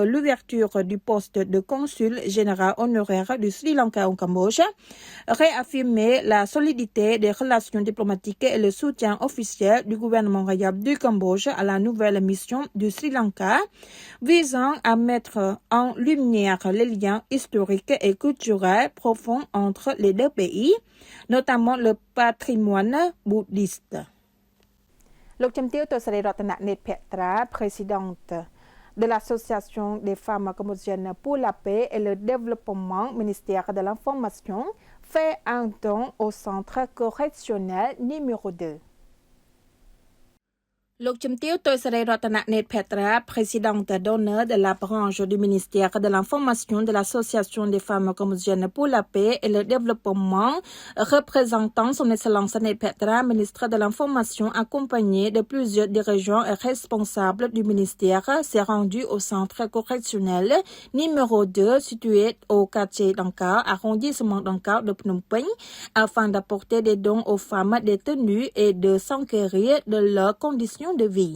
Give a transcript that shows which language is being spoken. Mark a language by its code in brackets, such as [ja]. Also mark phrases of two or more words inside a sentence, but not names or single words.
[fr] l'ouverture du poste de consul général honoraire du Sri Lanka au Cambodge réaffirmait la solidité des relations diplomatiques et le soutien officiel du gouvernement royal du Cambodge à la nouvelle mission du Sri Lanka visant à mettre en lumière les liens historiques et culturels profonds entre les deux pays, notamment le patrimoine bouddhiste. [km] លោកជំទាវ ទស្សរីរតន នេត ភក្ត្រា [fr] présidente de l'association des femmes cambodgiennes pour la paix et le développement ministère de l'information fait un don au centre correctionnel numéro 2. [km] លោកជំទាវ ទស្សរីរតន នេត ភក្ត្រា [fr] présidente d'honneur de la branche du ministère de l'information de l'association des femmes cambodgiennes pour la paix et le développement, représentant son excellence Net Phektra, ministre de l'information, accompagné de plusieurs dirigeants et responsables du ministère, s'est rendu au centre correctionnel numéro 2 situé au quartier d'Angkar, arrondissement d'Angkar de Phnom Penh, afin d'apporter des dons aux femmes détenues et de s'enquérir de leurs conditions de vie.